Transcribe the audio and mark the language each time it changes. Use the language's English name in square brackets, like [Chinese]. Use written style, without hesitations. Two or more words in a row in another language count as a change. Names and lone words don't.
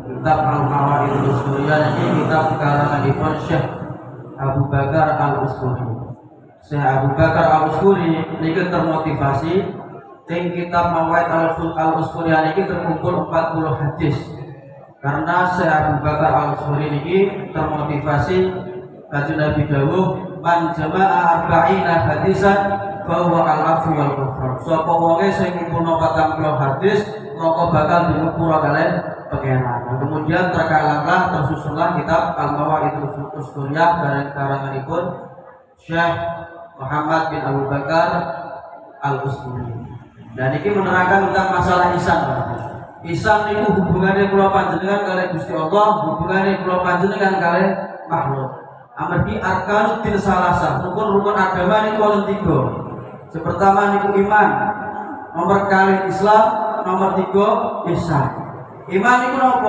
[Javanese] Kitab Al-Mawaidul Usturiyah niki kitab karanganipun Syekh Abu Bakar Al-Usturi. Syekh Abu Bakar Al-Usturi niki termotivasi teng kitab Mawaid Al-Usturi niki terkumpul 40 hadis. Karena Syekh Abu Bakar Al-Usturi niki termotivasi kanjeng Nabi dawuh [Arabic] من جمع أربعين حديثا فهو العفو والغفران. [Javanese] Sapa wonge sing ngumpulno 40 hadis maka bakal diukur kalian pangeran. [Indonesian] Kemudian terkalahlah tersusunlah kitab Al-Mawaid Al-Usturiyah karanganipun Syekh Muhammad bin Abu Bakar Al-Usturi. Dan ini menerangkan tentang masalah ihsan. Ihsan itu hubungannya [Javanese] kula panjenengan kalian Gusti Allah, hubungannya kula panjenengan kalian makhluk. Amargi [Arabic] أركان الدين ثلاثة, [Javanese] rukun-rukun agama niku wonten 3. Pertama niku iman, nomor kali Islam, nomor 3 ihsan. Iman niku napa?